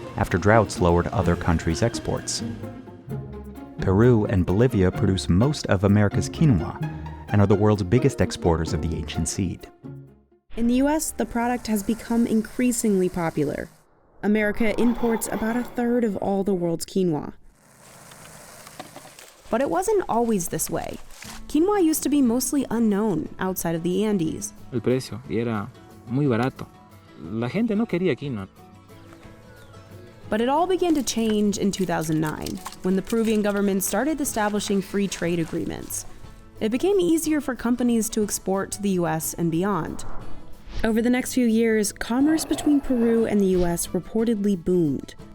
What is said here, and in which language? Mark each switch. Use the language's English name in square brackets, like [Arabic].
[English] after droughts lowered other countries' exports. Peru and Bolivia produce most of America's quinoa and are the world's biggest exporters of the ancient seed. In the US, the product has become increasingly popular. America imports about a third of all the world's quinoa. But it wasn't always this way. Quinoa used to be mostly unknown outside of the Andes. [Spanish] El precio y era muy barato. La gente no quería quinoa. [English] But it all began to change in 2009, when the Peruvian government started establishing free trade agreements. It became easier for companies to export to the US and beyond. Over the next few years, commerce between Peru and the US reportedly boomed.